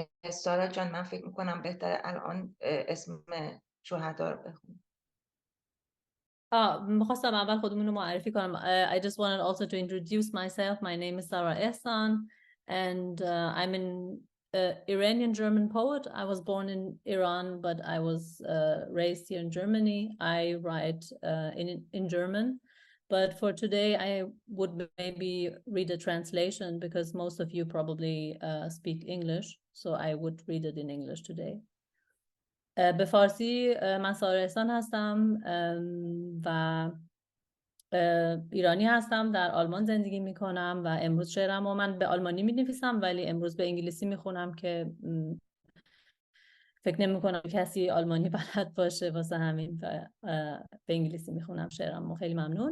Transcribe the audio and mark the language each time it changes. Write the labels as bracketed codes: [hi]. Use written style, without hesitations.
[fa] سارا جان، من فکر میکنم بهتره الان اسم شهدا رو بخونم. میخواستم اول خودمون رو معرفی کنم. [en] I just wanted also to introduce myself. My name is Sarah Ehsan and I'm an Iranian German poet. I was born in Iran, but I was raised here in Germany. I write in German, but for today I would maybe read a translation because most of you probably speak English, so I would read it in English today. [fa] به فارسی من سارا احسان هستم و ایرانی هستم، در آلمان زندگی میکنم و امروز شعرم و من به آلمانی مینویسم ولی امروز به انگلیسی میخونم که فکر نمیکنم کسی آلمانی بلد باشه، واسه همین به انگلیسی میخونم شعرم و خیلی ممنون.